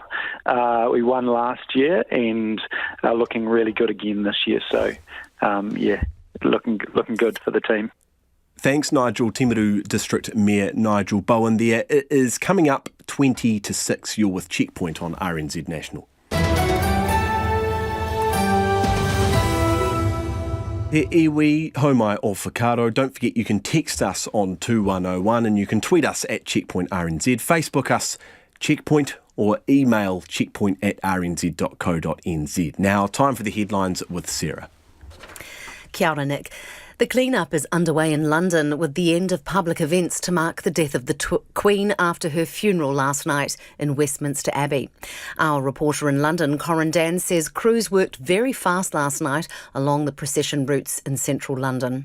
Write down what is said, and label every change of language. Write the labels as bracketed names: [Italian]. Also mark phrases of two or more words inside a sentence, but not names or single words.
[English] We won last year and are looking really good again this year. So, yeah, looking good for the team. Thanks, Nigel. Timaru District Mayor Nigel Bowen there. It is coming up 20-6. You're with Checkpoint on RNZ National. [Māori] He iwi, homai o whakaro. [English] Don't forget you can text us on 2101 and you can tweet us at Checkpoint RNZ, Facebook us Checkpoint or email checkpoint@rnz.co.nz. Now, time for the headlines with Sarah. [Māori] Kia ora, Nick. [English] The clean-up is underway in London with the end of public events to mark the death of the Queen after her funeral last night in Westminster Abbey. Our reporter in London, Corin Dan, says crews worked very fast last night along the procession routes in central London.